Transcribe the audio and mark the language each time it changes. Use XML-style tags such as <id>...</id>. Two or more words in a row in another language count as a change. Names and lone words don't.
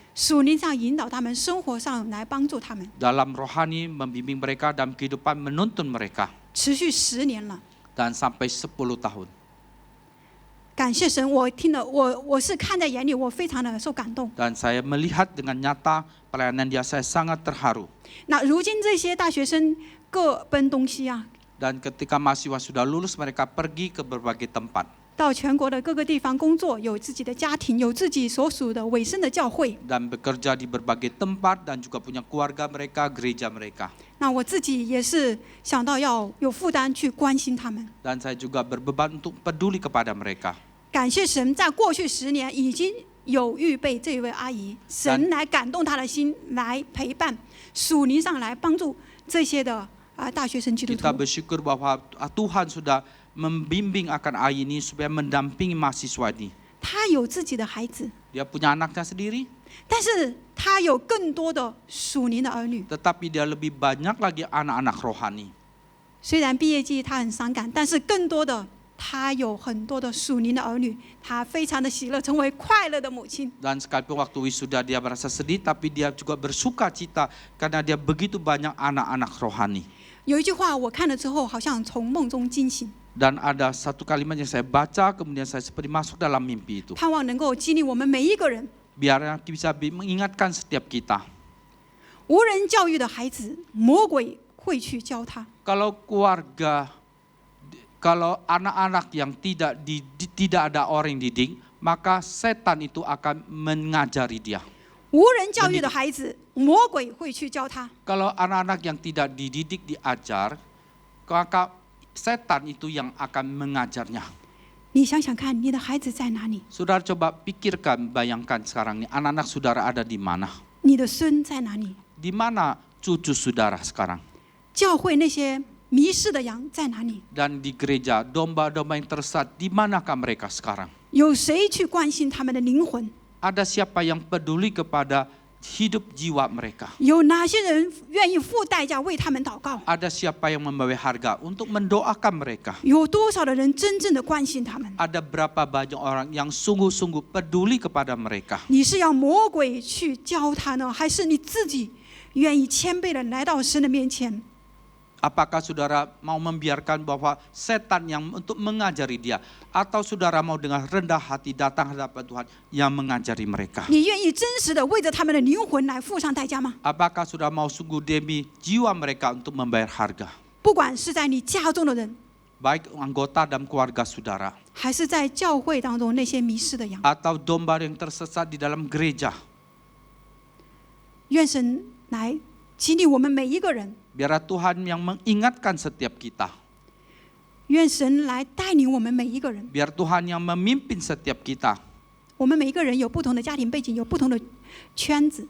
<zh>属灵上引导他们，生活上来帮助他们，</zh> <id>Dalam rohani membimbing mereka, dalam kehidupan menuntun mereka.</id> <zh>持续10年了。</zh> <id>Dan sampai 10 tahun.</id> <zh>感谢神，我听了，我是看在眼里，我非常的受感动。</zh> <id>Dan saya melihat dengan nyata pelayanan dia, saya sangat terharu.</id> <zh>那如今这些大学生各奔东西啊，</zh> <id>Dan ketika mahasiswa sudah lulus, mereka pergi ke berbagai tempat.</id> <zh>到全国的各个地方工作，有自己的家庭，有自己所属的委身的教会。</zh> <id>Dan bekerja di berbagai tempat dan juga punya keluarga mereka, gereja mereka.</id> <zh>那我自己也是想到要有负担去关心他们。</zh> <id>Dan saya juga berbeban untuk peduli kepada mereka.</id> <zh>感谢神，在过去10年已经有预备这一位阿姨，神来感动她的心，来陪伴，属灵上来帮助这些的大学生基督</zh> <id>Kita</id> <zh>徒。</zh> <id>bersyukur bahwa Tuhan sudah membimbing akan Ai ini supaya mendampingi mahasiswa ini.</id> <zh>他有自己的孩子，</zh> <id>Dia punya anaknya sendiri,</id> <zh>但是他有更多的属灵的儿女。</zh> <id>tetapi dia lebih banyak lagi anak-anak rohani.</id> <zh>虽然毕业季他很伤感，但是更多的他有很多的属灵的儿女，他非常的喜乐，成为快乐的母亲。</zh> <id>Dan sekalipun waktu wisuda dia merasa sedih, tapi dia juga bersuka cita karena dia begitu banyak anak-anak rohani.</id> <zh>有一句话我看了之后，好像从梦中惊醒，</zh> <id>Dan ada satu kalimat yang saya baca, kemudian saya seperti masuk dalam mimpi itu.</id> <zh>盼望能够激励我们每一个人。</zh> <id>Biar bisa mengingatkan setiap kita.</id> <zh>无人教育的孩子，魔鬼会去教他。</zh> <id>Kalau keluarga, kalau anak-anak yang tidak ada orang yang didik, maka setan itu akan mengajari dia.</id> <zh>无人教育的孩子，魔鬼会去教他。</zh> <id>Kalau anak-anak yang tidak dididik, diajar, maka setan itu yang akan mengajarnya.</id> <zh>你想想看，你的孩子在哪里？</zh> <id>Saudara coba pikirkan, bayangkan sekarang ini anak-anak saudara ada di mana?</id> <zh>你的孙在哪里？</zh> <id>Di mana cucu saudara sekarang?</id> <zh>教会那些迷失的羊在哪里？</zh> <id>Dan di gereja, domba-domba yang tersesat, di manakah mereka sekarang?</id> <zh>有谁去关心他们的灵魂？</zh> <id>Ada siapa yang peduli kepada hidup jiwa mereka?</id> <zh>有哪些人愿意付代价为他们祷告？</zh> <id>Ada siapa yang membawa harga untuk mendoakan mereka?</id> <zh>有多少的人真正的关心他们？</zh> <id>Ada berapa banyak orang yang sungguh-sungguh peduli kepada mereka?</id> <zh>你是要魔鬼去教他呢，还是你自己愿意谦卑的来到神的面前？</zh> <id>Apakah saudara mau membiarkan bahwa setan yang untuk mengajari dia, atau saudara mau dengan rendah hati datang hadapan Tuhan yang mengajari mereka?</id> <zh>你愿意真实的为着他们的灵魂来付上代价吗？</zh> <id>Apakah saudara mau sungguh demi jiwa mereka untuk membayar harga?</id> <zh>不管是在你家中的人，</zh> <id>Baik anggota dan keluarga saudara,</id> <zh>还是在教会当中那些迷失的羊，</zh> <id>atau domba yang tersesat di dalam gereja.</id> <zh>愿神来激励我们每一个人，</zh> <id>Biarlah Tuhan yang mengingatkan setiap kita.</id> <zh>愿神来带领我们每一个人。</zh> <id>Biar Tuhan yang memimpin setiap kita.</id> <zh>我们每一个人有不同的家庭背景，有不同的圈子，</zh>